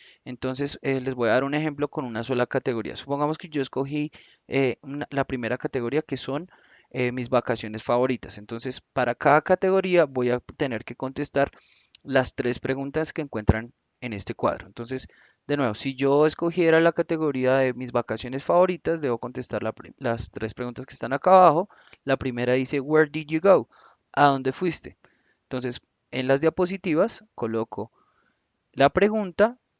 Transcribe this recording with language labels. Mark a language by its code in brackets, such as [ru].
[es] Entonces, les voy a dar un ejemplo con una sola categoría. Supongamos que yo escogí la primera categoría, que son mis vacaciones favoritas. Entonces, para cada categoría voy a tener que contestar las tres preguntas que encuentran en este cuadro. Entonces, de nuevo, si yo escogiera la categoría de mis vacaciones favoritas, debo contestar las tres preguntas que están acá abajo. La primera dice, [en] Where did you go? [es] ¿A dónde fuiste? Entonces, en las diapositivas coloco la pregunta